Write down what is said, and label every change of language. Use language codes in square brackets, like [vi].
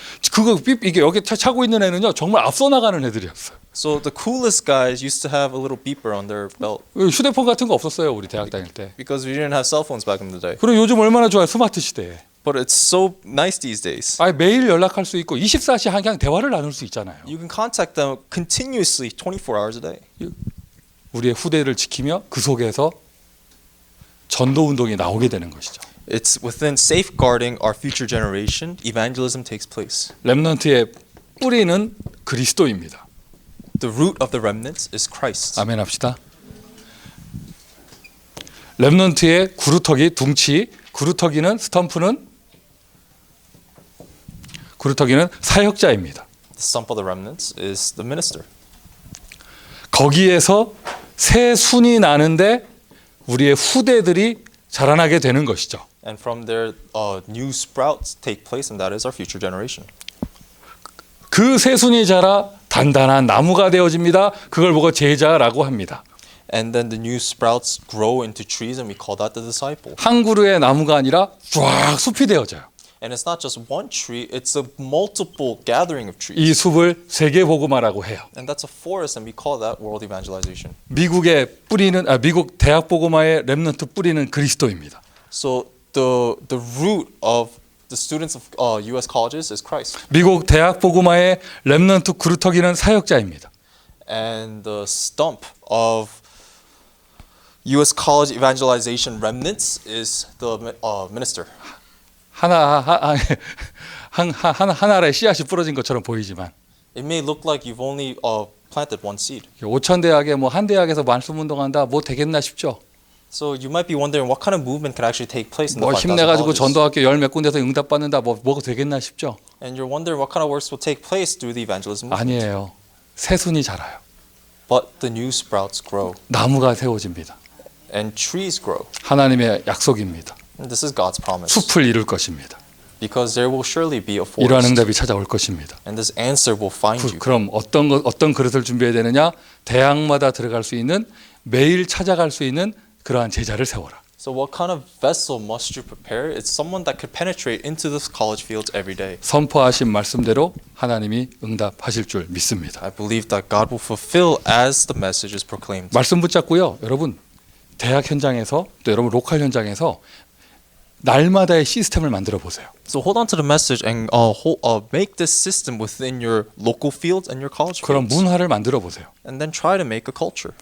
[ko] 그거 삐삐 이게 여기 차고 있는 애는요 정말 앞서 나가는 애들이었어요. [en] So the coolest guys used to have a little beeper on their belt [ko] 휴대폰 같은 거 없었어요 우리 대학 다닐 때. [en] because we didn't have cell phones back in the day. [ko] 그리고 요즘 얼마나 좋아요 스마트 시대에. [en] But it's so nice these days. [ko] 매일 연락할 수 있고 24시 그냥 대화를 나눌 수 있잖아요. [en] You can contact them continuously 24 hours a day. [ko] 우리의 후대를 지키며 그 속에서 전도 운동이 나오게 되는 것이죠. [en] It's within safeguarding our future generation, evangelism takes place. [ko] 렘넌트의 뿌리는 그리스도입니다. [en] The root of the remnants is Christ. [ko] 아멘 합시다. 렘넌트의 구루터기 둥치, 구루터기는 스탬프는 그루터기는 사역자입니다. [en] The stump of the remnants is the minister. [ko] 거기에서 새 순이 나는데 우리의 후대들이 자라나게 되는 것이죠. [en] And from there, new sprouts take place, and that is our future generation. [ko] 그 새 순이 자라 단단한 나무가 되어집니다. 그걸 보고 제자라고 합니다. [en] And then the new sprouts grow into trees, and we call that the disciple. [ko] 한 그루의 나무가 아니라 쫙 숲이 되어져요. [en] And it's not just one tree, it's a multiple gathering of trees. [ko] 이 숲을 세계복음화라고 해요. [en] And that's a forest, and we call that world evangelization. [ko] 미국 대학 복음화의 렘넌트 뿌리는 그리스도입니다. [en] So the root of the students of U.S. colleges is Christ. [ko] 미국 대학 복음화의 렘넌트 그루터기는 사역자입니다. [en] And the stump of U.S. college evangelization remnants is the minister. [ko] 하나의 씨앗이 부러진 것처럼 보이지만 [en] It may look like you've only planted one seed. [ko] 오천 대학에 한 대학에서 말씀 운동한다 뭐 되겠나 싶죠. [en] So you might be wondering what kind of movement could actually take place in the [ko] 뭐 [en] 5,000 [ko] 힘내가지고 [en] colleges. [ko] 전도학교 몇 군데서 응답받는다 뭐가 되겠나 싶죠. [en] And you're wondering what kind of works will take place through the evangelism movement. [ko] 아니에요. 새순이 자라요. [en] But the new sprouts grow [ko] 나무가 세워집니다. [en] and trees grow. [ko] 하나님의 약속입니다. [en] And this is God's promise. [ko] 숲을 이룰 것입니다. [en] Because there will surely be a [ko] 이러한 [en] forest. [ko] 응답이 찾아올 것입니다. [en] And this answer will find you. [ko] 그럼 어떤 그릇을 준비해야 되느냐? 대학마다 들어갈 수 있는 매일 찾아갈 수 있는 그러한 제자를 세워라. [en] So what kind of vessel must you prepare? It's someone that could penetrate into the college fields every day. [ko] 선포하신 말씀대로 하나님이 응답하실 줄 믿습니다. [en] I believe that God will fulfill as the message is proclaimed. [ko] 말씀 붙잡고요. 여러분 대학 현장에서 또 여러분 로컬 현장에서 날마다의 시스템을 만들어 보세요. [en] So hold on to the message and make this system within your local fields and your college [ko] 그런 [en] fields. [ko] 문화를 만들어 보세요. [en] And then try to make a culture.